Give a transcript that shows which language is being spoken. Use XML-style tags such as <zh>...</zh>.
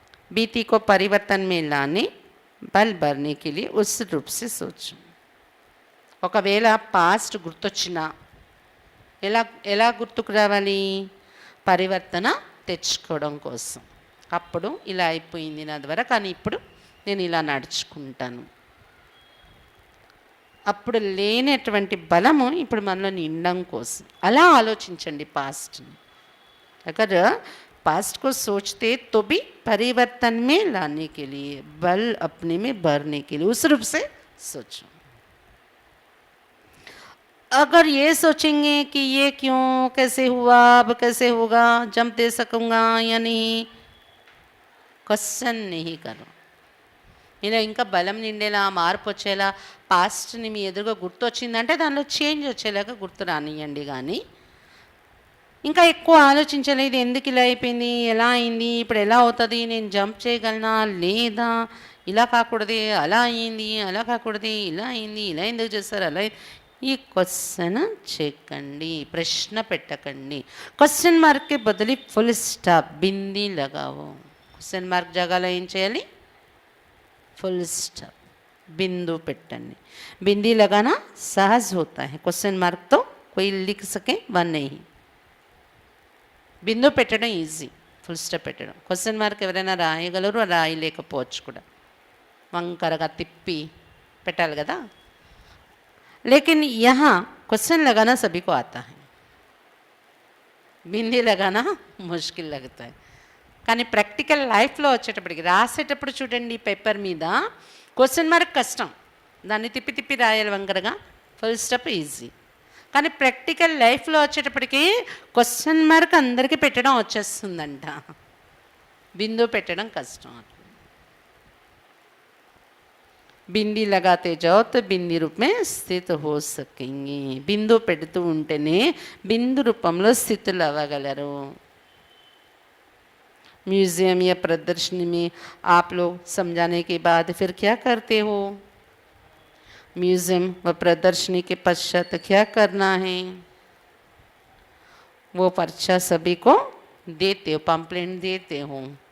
<hi>बीती को परिवर्तन में लाने बल भरने के लिए उस रूप से सोचो.</hi> <te>ఒకవేళ పాస్ట్ గుర్తొచ్చినా ఎలా గుర్తుకు రావాలి, పరివర్తన తెచ్చుకోవడం కోసం. అప్పుడు ఇలా అయిపోయింది నా ద్వారా, కానీ ఇప్పుడు నేను ఇలా నడుచుకుంటాను. అప్పుడు లేనటువంటి బలము ఇప్పుడు మనలో నిండడం కోసం అలా ఆలోచించండి పాస్ట్ని.</te> <hi>अगर पास्ट को सोचते तो भी परिवर्तन में लाने के लिए, बल अपने में भरने के लिए उस रूप से सोचो. अगर ये सोचेंगे कि ये क्यों, कैसे हुआ, अब कैसे होगा, जंप दे सकूँगा या नहीं, क्वेश्चन नहीं करो.</hi> <te>ఇలా ఇంకా బలం నిండేలా, మార్పు వచ్చేలా, పాస్ట్ని మీ ఎదురుగా గుర్తు వచ్చిందంటే దానిలో చేంజ్ వచ్చేలాగా గుర్తు రానియండి. కానీ ఇంకా ఎక్కువ ఆలోచించలేదు, ఇది ఎందుకు ఇలా అయిపోయింది, ఎలా అయింది, ఇప్పుడు ఎలా అవుతుంది, నేను జంప్ చేయగలనా లేదా, ఇలా కాకూడదు అలా అయింది, అలా కాకూడదు ఇలా అయింది, ఇలా ఎందుకు చేస్తారు, అలా ఈ క్వశ్చన్ చేయకండి, ప్రశ్న పెట్టకండి. క్వశ్చన్ మార్క్కి బదులు full stop,</te> <hi>bindi లగావు.</hi> <te>Question mark జగాలో ఏం చేయాలి, फुल स्टॉप, बिंदु పెట్టండి.</te> <hi>बिंदी लगाना सहज होता है, क्वेश्चन मार्क तो कोई लिख सके वह नहीं.</hi> <te>బిందు పెట్టడం ఈజీ, ఫుల్ స్టాప్ పెట్టడం. క్వశ్చన్ మార్క్ ఎవరైనా రాయగలరు, రాయలేకపోవచ్చు కూడా, వంకరగా తిప్పి పెట్టాలి కదా.</te> <hi>लेकिन यहाँ क्वेश्चन लगाना सभी को आता है, बिंदी लगाना मुश्किल लगता है.</hi> <te>కానీ ప్రాక్టికల్ లైఫ్లో వచ్చేటప్పటికి రాసేటప్పుడు చూడండి, పేపర్ మీద క్వశ్చన్ మార్క్ కష్టం, దాన్ని తిప్పి తిప్పి రాయాలి వంకరగా, ఫుల్ స్టాప్ ఈజీ. కానీ ప్రాక్టికల్ లైఫ్లో వచ్చేటప్పటికి క్వశ్చన్ మార్క్ అందరికీ పెట్టడం వచ్చేస్తుందంట, బిందు పెట్టడం కష్టం.</te> <hi>బిందీ लगाते जाओ तो బిందీ రూప్ में స్థిత हो सकेंगे.</hi> <te>బిందు పెడుతూ ఉంటేనే బిందు రూపంలో స్థితులు అవ్వగలరు.</te> <hi>म्यूज़ियम या प्रदर्शनी में आप लोग समझाने के बाद फिर क्या करते हो, म्यूज़ियम व प्रदर्शनी के पश्चात क्या करना है, वो पर्चा सभी को देते हो, पंपलेट देते हो.</hi>